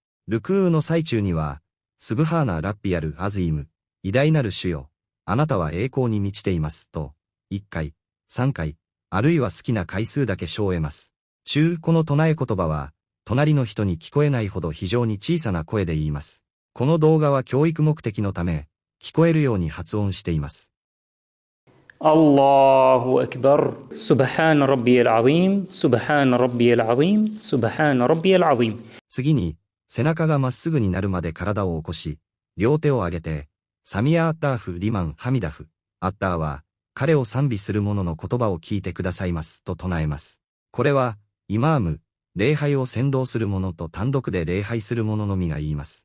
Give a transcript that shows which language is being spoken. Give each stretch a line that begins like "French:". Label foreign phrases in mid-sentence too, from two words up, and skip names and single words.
Japanese: ルクーの最中には、
Arabic: سبحان ربي العظيم,
Japanese: 偉大なる主よ、あなたは栄光に満ちています、と、1回、3回、あるいは好きな回数だけ唱えます。この唱え言葉は、隣の人に聞こえないほど非常に小さな声で言います。この動画は教育目的のため、聞こえるように発音しています。
Arabic: الله أكبر سبحان ربي العظيم سبحان ربي العظيم سبحان ربي العظيم。
Japanese: 次に、背中がまっすぐになるまで体を起こし、両手を上げて、
Arabic: سمع الله لمن حمده,
Japanese: アッラーは、彼を賛美する者の言葉を聞いてくださいますと唱えます。これは、イマーム、礼拝を先導する者と単独で礼拝する者のみが言います。